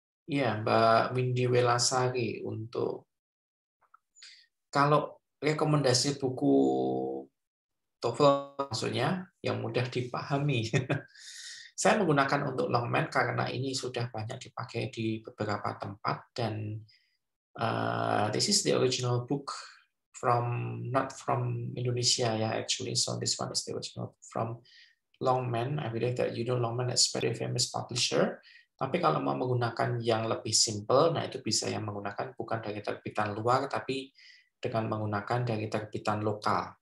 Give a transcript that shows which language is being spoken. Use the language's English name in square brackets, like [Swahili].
[Indonesian] Iya, Mbak Windy Welasari, untuk kalau rekomendasi buku TOEFL maksudnya yang mudah dipahami. Saya menggunakan untuk Longman karena ini sudah banyak dipakai di beberapa tempat, dan [English] this is the original book not from Indonesia ya, actually. So this one is the original from Longman. I believe that you know Longman is very famous publisher. [Indonesian] Tapi kalau mau menggunakan yang lebih simple, nah itu bisa yang menggunakan bukan dari terbitan luar, tapi dengan menggunakan dari terbitan lokal.